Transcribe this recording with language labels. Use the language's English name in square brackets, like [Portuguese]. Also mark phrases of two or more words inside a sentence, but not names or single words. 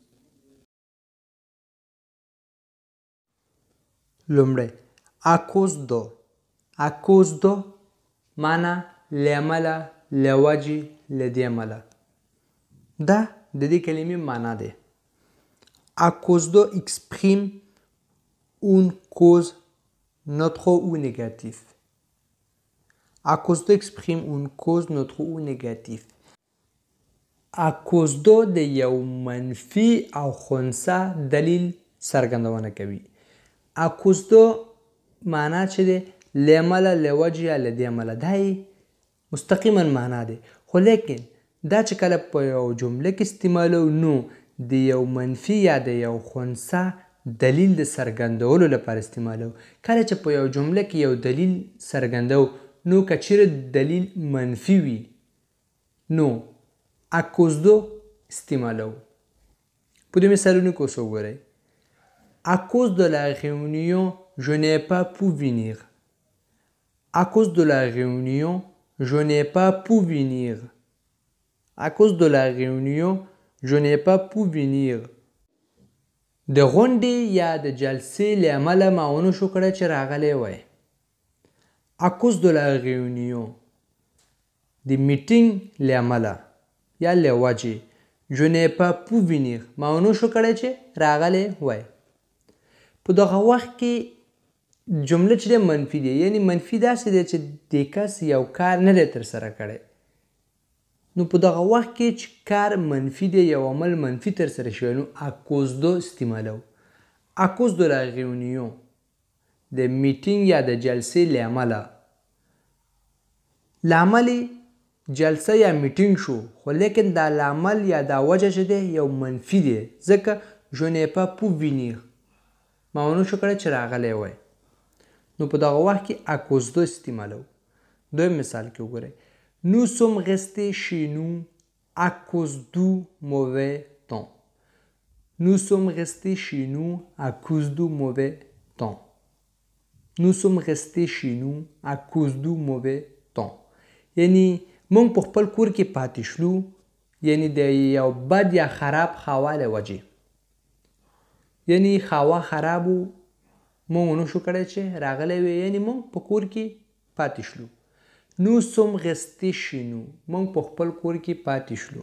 [Pashto] لومړی اکوزدو معنا لیامله، لوجې، لدې امله. دا د دې کلمې معنا دی. [French] à cause de exprime une cause neutre ou négative. à cause de exprime une cause neutre ou négative. [Pashto] اکوزدو د یو منفي او خنثی دلیل څرګندونه کوي. اکوزدو معنا چې دی لیامله، لوجې یا لدې امله، دا یې مستقیما معنا دی. خو لیکن دا چې کله په یو جمله کې استعمالو، نو د یو منفي یا د یو خنثی دلیل د څرګندولو لپاره استعمالو. کله چې په یو جمله کې یو دلیل څرګندو، نو که چیرې دلیل منفي وي، نو اکوزدو استعمالو. په دې مثالونو کې اوس وګورئ. [French] À cause de la réunion, je n'ai pas pu venir. À cause de la réunion, je n'ai pas pu venir. À cause de la réunion, je n'ai pas pu venir. [Pashto] د غونډې یا د جلسې له امله ما ونه شو کړی چې راغلی وای. [French] À cause de la réunion، [Pashto] د میټینګ له امله یا له وجې، [French] je n'ai pas pu venir، [Pashto] ما ونه شو کړی چې راغلی وای. په دغه وخت کې جمله چې دی منفي دی، یعنی منفي داسې دی چې د کس یو کار نه دی ترسره کړی. نو په دغه وخت کې چې کار منفي دی، یو عمل منفي ترسره شوی، نو اکوزدو استعمالو. [French] à cause de la réunion, [Pashto] د میټینګ یا د جلسې له امله. لامل جلسه یا میټینګ شو، خو لیکن دا لامل یا دا وجه چې دی یو منفي دی، ځکه [French] je n'ai pas pu venir، [Pashto] ما ونه شو کړی چې راغلی وای. نو په دغه وخت کې اکوزدو استعمالو. دویم مثال کې وګورئ. [French] Nous sommes restés chez nous à cause du mauvais temps. Nous sommes restés chez nous à cause du mauvais temps. Nous sommes restés chez nous à cause du mauvais temps. [Pashto] یعنی موږ په خپل کور کې پاتې شلو، یعنی د یو بد یا خراب هوا له وجې. یعنی هوا خراب و، موږ ونه شو کړی چې راغلی وی، یعنی موږ په کور کې پاتې شلو. [French] Nous sommes restés chez nous، [Pashto] موږ په خپل کور کې پاتې شلو.